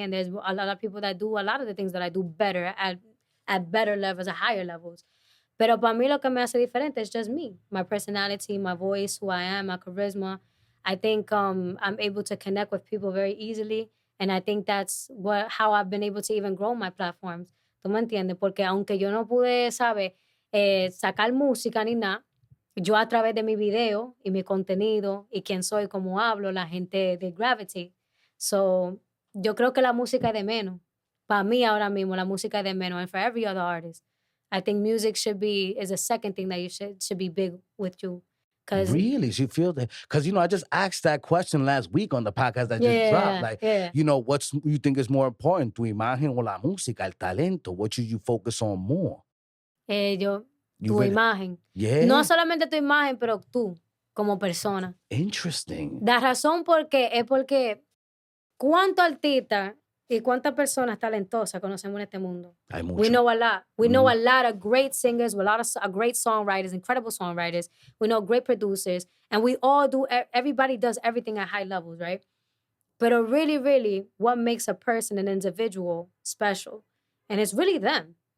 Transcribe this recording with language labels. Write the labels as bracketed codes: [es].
[en] And there's a lot of people that do a lot of the things that I do better at better levels, at higher levels. [es] Pero para mí lo que me hace diferente [en] is just me. My personality, my voice, who I am, my charisma. I think I'm able to connect with people very easily. And I think that's how I've been able to even grow my platforms. [es] ¿Tú me entiendes? Porque aunque yo no pude, ¿sabes? Sacar música ni nada, yo a través de mi video y mi contenido y quién soy, cómo hablo, la gente de Gravity. So, yo creo que la música es de menos. Para mí ahora mismo, la música es de menos. [en] And for every other artist, I think music is a second thing that you should be big with you. Really? So you feel that? Because, I just asked that question last week on the podcast that just dropped. Like, what you think is more important? [es] Tu imagen o la música, el talento? [en] What should you focus on more? [es] Tu imagen. [en] Yeah. [es] No solamente tu imagen, pero tú, como persona. [en] Interesting. [es] La razón es porque cuánto artista y cuántas personas talentosas conocemos en este mundo. Hay mucho. [en] We know a lot. We know a lot of great singers, a lot of great songwriters, incredible songwriters. We know great producers. And we all everybody does everything at high levels, right? But really, really, what makes a person, an individual, special? And it's really them.